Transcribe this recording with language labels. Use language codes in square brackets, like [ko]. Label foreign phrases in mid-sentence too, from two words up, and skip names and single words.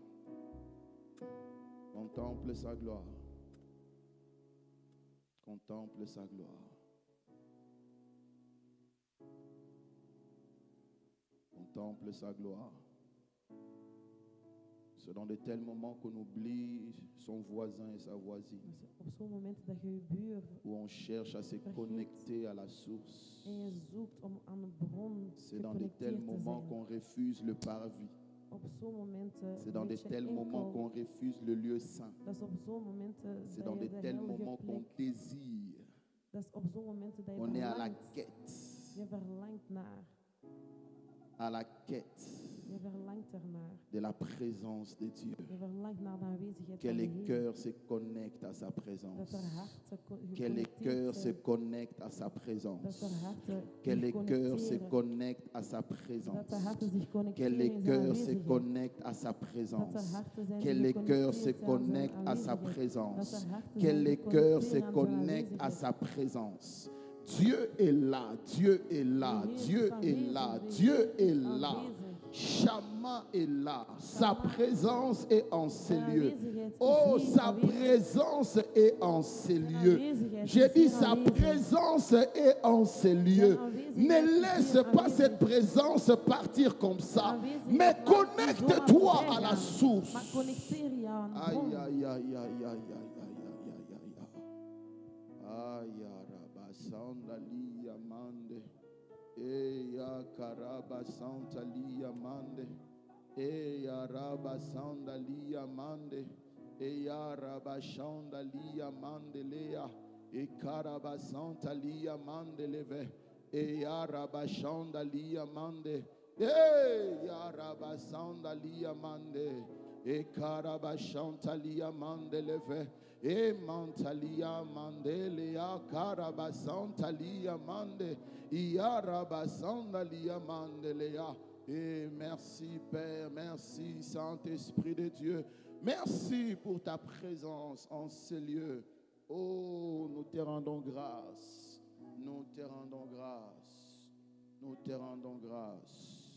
[fr] Contemple sa gloire. Contemple sa gloire. Contemple sa gloire. C'est dans de tels moments qu'on oublie son voisin et sa voisine, [nl] Op zo'n moment dat je je buur [fr] où on cherche à se connecter à la source. [nl] en je zoekt om aan de bron [fr] C'est dans de tels [nl] geconnecteerd te [fr] moments [nl] zijn. [fr] qu'on refuse le parvis. [nl] Op zo'n momenten [fr] C'est dans de [nl] weet je [fr] tels moments [nl] enkel, [fr] qu'on refuse le lieu saint. [nl] dat is op zo'n momenten [fr] C'est [nl] dat [fr] dans [nl] je [fr] de [nl] de [fr] tels [nl] heilige [fr] moments qu'on [nl] plek, [fr] désire. [nl] dat is op zo'n momenten dat je [fr] On est à la [nl] verlangt. [fr] quête. [nl] Je verlangt naar. [fr] À la quête [nl] Je verlangt ernaar. [fr] de la présence de Dieu. [nl] Je verlangt naar de aanwezigheid [fr] Que [nl] van de [fr] les [nl] Heer. [fr] cœurs se connectent à sa [nl] Dat [fr] présence. [nl] er harten [fr] Que les cœurs [nl] geconnecteerd [fr] se [nl] zijn. [fr] connectent à sa [nl] Dat [fr] présence. [nl] er harten [fr] Que les cœurs se [nl] connecteren. [fr] connectent à sa [nl] Dat [fr] présence. [nl] de harten zich [fr] Que [nl] connecteren [fr] les [nl] in zijn [fr] cœurs se [nl] aanwezigheid. [fr] connectent à sa [nl] Dat er [fr] présence. [nl] harten zijn [fr] Que [nl] die [fr] les cœurs se [nl] geconnecteerd zijn aan zijn [fr] connectent à sa [nl] aanwezigheid. [fr] présence. [nl] Dat er harten [fr] Que [nl] zijn [fr] les [nl] die [fr] cœurs se [nl] connecteren aan zijn [fr] connectent à [nl] aanwezigheid. [fr] sa présence. Dieu est là, Dieu est là, Dieu est là, Dieu est là. Shama est là, sa présence est en ces lieux. Oh, sa présence est en ces lieux. J'ai dit sa présence est en ces lieux. Ne laisse pas cette présence partir comme ça, mais connecte-toi à la source. [nl] Maar connecteer je aan de Aïe, bron. aïe, aïe, aïe, aïe, aïe, aïe, aïe, araba sandali amande, eya karaba santali amande, eya raba sandali amande, eya raba sandali amande lea, e karaba santali amande leve, eya raba sandali amande, eya raba sandali amande. E karabashantalia mandeleve. E mantalia mandelea karabasantalia mande. Iarabasandalia mandelea. [fr] Et merci Père, merci Saint-Esprit de Dieu. Merci pour ta présence en ces lieux. Oh, nous te rendons grâce. Nous te rendons grâce. Nous te rendons grâce.